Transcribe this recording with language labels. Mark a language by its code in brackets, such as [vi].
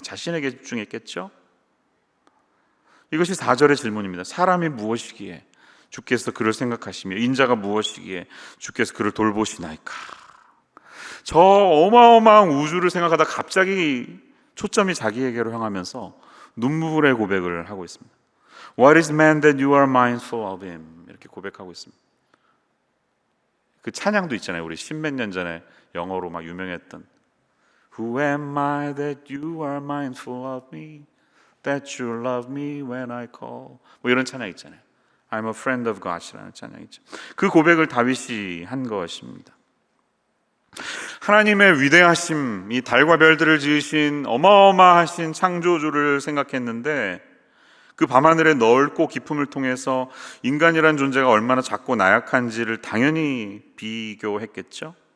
[ko] 자신에게 집중했겠죠? 이것이 4절의 질문입니다. 사람이 무엇이기에 주께서 그를 생각하시며 인자가 무엇이기에 주께서 그를 돌보시나이까. 저 어마어마한 우주를 생각하다 갑자기 초점이 자기에게로 향하면서 눈물의 고백을 하고 있습니다. [en] What is man that you are mindful of him? [ko] 이렇게 고백하고 있습니다. 그 찬양도 있잖아요. 우리 십몇 년 전에 영어로 막 유명했던 [en] Who am I that you are mindful of me? That you love me when I call. [ko] 뭐 이런 찬양 있잖아요. [en] I'm a friend of God이라는 [ko] 찬양이죠. 그 고백을 다윗이 한 것입니다. 하나님의 위대하심, 이 달과 별들을 지으신 어마어마하신 창조주를 생각했는데 그 밤하늘의 넓고 깊음을 통해서 인간이란 존재가 얼마나 작고 나약한지를 당연히 비교했겠죠.